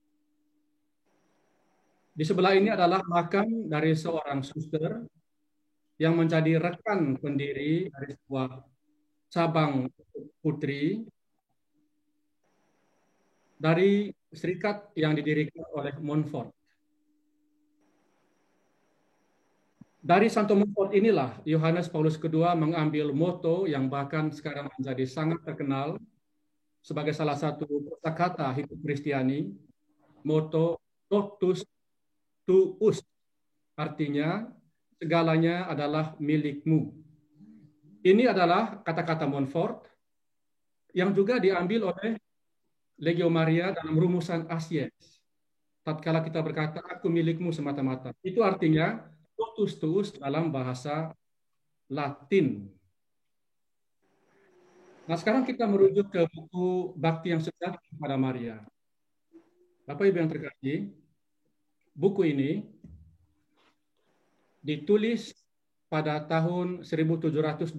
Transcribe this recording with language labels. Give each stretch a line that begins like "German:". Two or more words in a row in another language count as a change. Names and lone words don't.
Indonesian: Di sebelah ini adalah makam dari seorang suster yang menjadi rekan pendiri dari sebuah cabang putri dari serikat yang didirikan oleh Montfort. Dari Santo Montfort inilah Yohanes Paulus II mengambil moto yang bahkan sekarang menjadi sangat terkenal sebagai salah satu kosakata hidup Kristiani, moto
Latin: totus tuus,
Indonesian: artinya segalanya adalah milikmu. Ini adalah kata-kata Montfort yang juga diambil oleh Legio Maria dalam rumusan Asies. Tatkala kita berkata, aku milikmu semata-mata. Itu artinya
Latin: totus tuus
Indonesian: dalam bahasa Latin. Nah, sekarang kita merujuk ke buku Bakti yang Sejati kepada Maria. Bapak Ibu yang terkasih, buku ini ditulis pada tahun 1712.